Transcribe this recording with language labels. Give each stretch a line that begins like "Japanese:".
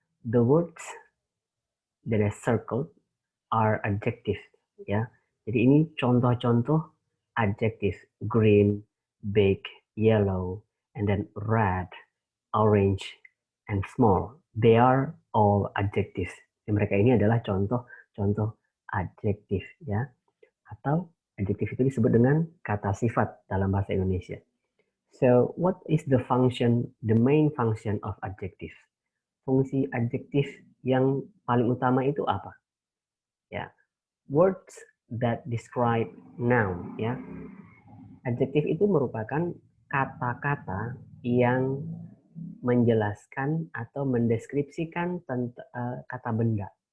English: The words that I circled are adjective, ya.
Indonesian: Jadi ini contoh-contoh
English: adjective: green, big, yellow, and then red, orange, and small. They are all adjectives.
Indonesian: Mereka ini adalah contoh-contoh adjektif, ya. Atau adjektif itu disebut dengan kata sifat dalam bahasa Indonesia.
English: So, what is the main function of adjective?
Indonesian: Fungsi adjektif yang paling utama itu apa?
English: Ya, words that describe noun.
Indonesian: Ya, adjektif itu merupakan kata-kata yang menjelaskan atau mendeskripsikan kata benda.